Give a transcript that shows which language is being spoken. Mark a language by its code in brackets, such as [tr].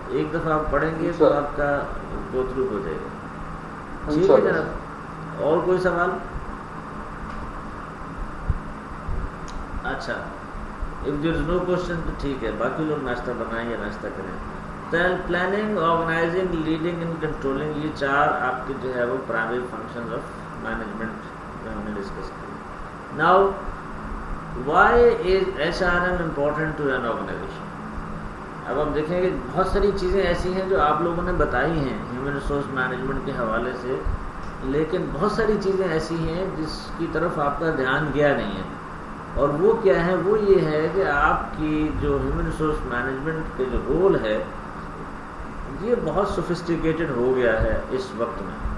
[ur] ایک دفعہ آپ پڑھیں گے تو آپ کا گو تھرو ہو جائے گا. ٹھیک ہے جناب, اور کوئی سوال؟ اچھا, [en] if there is no question [ur] تو ٹھیک ہے, باقی لوگ ناشتہ بنائیں یا ناشتہ کریں. Planning, organising, leading and controlling, یہ 4 آپ کے جو ہے وہ پرائمری فنکشنز آف مینجمنٹ میں ہم نے ڈسکس کی. [en] Now why is HRM important to an organization? [ur] اب آپ دیکھیں کہ بہت ساری چیزیں ایسی ہیں جو آپ لوگوں نے بتائی ہیں ہیومن ریسورس مینجمنٹ کے حوالے سے، لیکن بہت ساری چیزیں ایسی ہیں جس کی طرف آپ کا دھیان گیا نہیں ہے. اور وہ کیا ہے؟ وہ یہ ہے کہ آپ کی جو ہیومن ریسورس مینجمنٹ کے جو رول ہے یہ بہت سوفسٹیکیٹڈ ہو گیا ہے اس وقت میں.